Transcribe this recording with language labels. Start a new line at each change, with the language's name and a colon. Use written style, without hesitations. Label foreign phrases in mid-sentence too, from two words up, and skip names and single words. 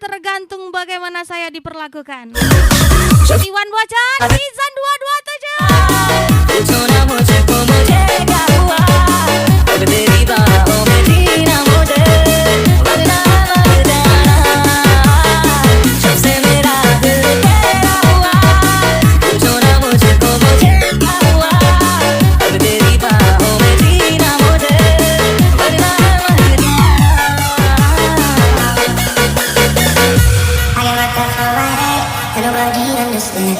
Indonesian: tergantung bagaimana saya diperlakukan. Iwan Bocan, season 227.
Hindi: पूछो ना मुझको मुझे क्या हुआ अब तेरी बाहों में जीना मुझे वरना मर जाना जब से मेरा दिल तेरा हुआ पूछो ना मुझको मुझे क्या हुआ अब तेरी बाहों में जीना मुझे वरना मर जाना
English: I got what the fuck I hate and nobody understands